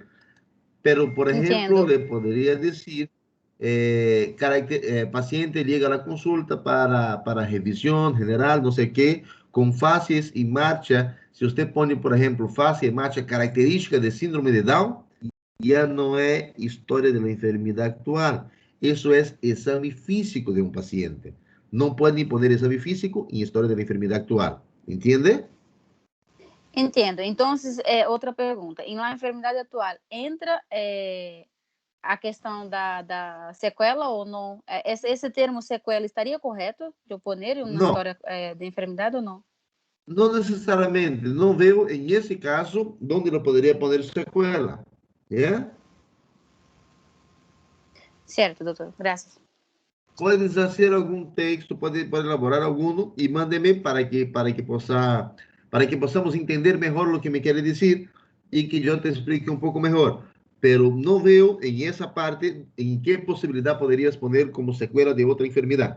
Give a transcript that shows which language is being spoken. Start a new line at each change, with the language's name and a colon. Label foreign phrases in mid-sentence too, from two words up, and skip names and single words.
Spanish: Pero, por ejemplo, le podría decir, paciente llega a la consulta para revisión general, no sé qué, con fases y marcha. Si usted pone, por ejemplo, fase y marcha característica de síndrome de Down, ya no es historia de la enfermedad actual. Eso es exame físico de un paciente. No pueden poner exame físico en historia de la enfermedad actual. ¿Entiende?
Portuguese: Entendo. Então, outra pergunta. Em uma enfermidade atual, entra a questão da sequela ou não? Esse termo sequela estaria correto de eu poner em uma história de enfermidade ou não?
Spanish: No necesariamente. No veo en ese caso donde lo podría poner secuela. ¿Ya?
Portuguese: Certo, doutor. Graças.
Spanish: Puedes hacer algún texto, puede elaborar alguno y mándeme para que possamos entender mejor lo que me quiere decir y que yo te explique un poco mejor. Pero no veo en esa parte en qué posibilidad podrías poner como secuela de otra enfermedad.